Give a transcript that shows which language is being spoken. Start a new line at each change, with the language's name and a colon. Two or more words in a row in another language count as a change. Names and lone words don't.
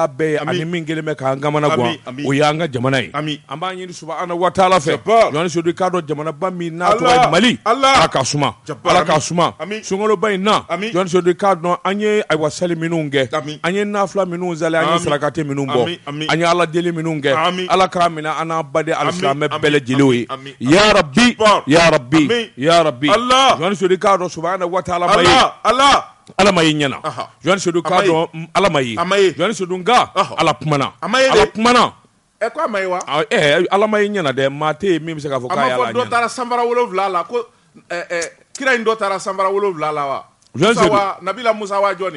Bambara: a bɛɛ ye ani min kelen bɛ k'an kamana gan o y'an ka jamana ye an b'a ɲini
Arabic: سبحانه وتعالى
Bambara: fɛ jɔni sodi k'a dɔn jamanaba min n'a tɔgɔ ye Mali ala ka suma ala ka suma sunkalo ba in na jɔni sodi k'a dɔn an ye ayiwa sali minnu kɛ an ye nafila minnu zali an ye sarakati minnu bɔ an ye ala deli minnu kɛ ala k'a minɛ an n'a baden alisilamɛ bɛɛ lajɛlen ye
Arabic: يا ربي يا ربي يا ربي
Bambara: jɔni sodi k'a dɔn
Arabic: سبحانه وتعالى
Bambara: ma ye ala ma ye ɲɛna jɔni sodi k'a dɔn ala ma ye jɔni sodi nka ala kumana ko a ma ye wa ala ma ye ɲɛna dɛ maa tɛ yen min bɛ se k'a fɔ k'a ye ala ɲɛna a ma fɔ dɔ taara sanbara 7 la ko kira in dɔ taara sanbara 7 la wa Nabila Musa wa jɔni